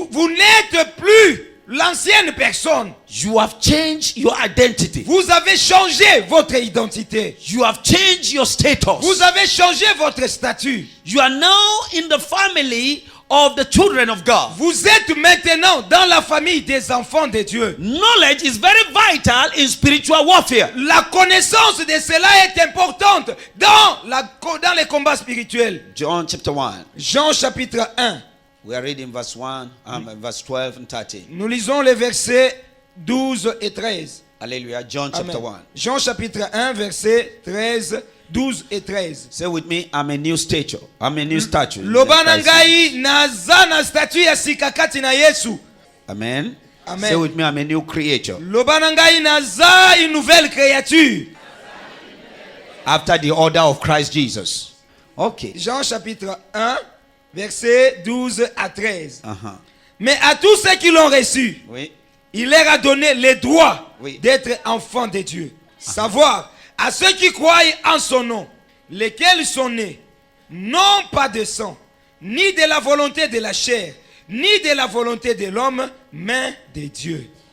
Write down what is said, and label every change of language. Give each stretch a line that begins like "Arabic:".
French: Vous n'êtes plus l'ancienne personne.
English: You have changed your identity.
French: Vous avez changé votre identité.
English: You have changed your status.
French: Vous avez changé votre statut.
English: You are now in the family of the children of God.
French: Vous êtes maintenant dans la famille des enfants de Dieu.
English: Knowledge is very vital in spiritual warfare.
French: La connaissance de cela est importante dans les combats spirituels.
English: John chapter 1.
French: Jean chapitre 1.
English: We are reading verse 1, verse 12 and 13.
French: Nous lisons les versets 12 et 13.
English: Alléluia. John chapter 1.
French: Jean chapitre 1, versets 13, 12 et 13.
English: Say with me, I'm a new stature. I'm a new statue.
Lingala: Lobana ngai naza na statue ya sikakati na Yesu.
English: Amen. Amen. Say with me, I'm a new creature.
Lingala: Lobana ngai naza
French: une nouvelle créature.
English: After the order of Christ Jesus. Okay.
French: Jean chapitre 1, versets 12 à 13. Mais à tous ceux qui l'ont reçu, Oui. il leur a donné le droit Oui. d'être enfants de Dieu. Savoir à ceux qui croient en son nom, lesquels sont nés, non pas de sang, ni de la volonté de la chair, ni de la volonté de l'homme, mais de Dieu.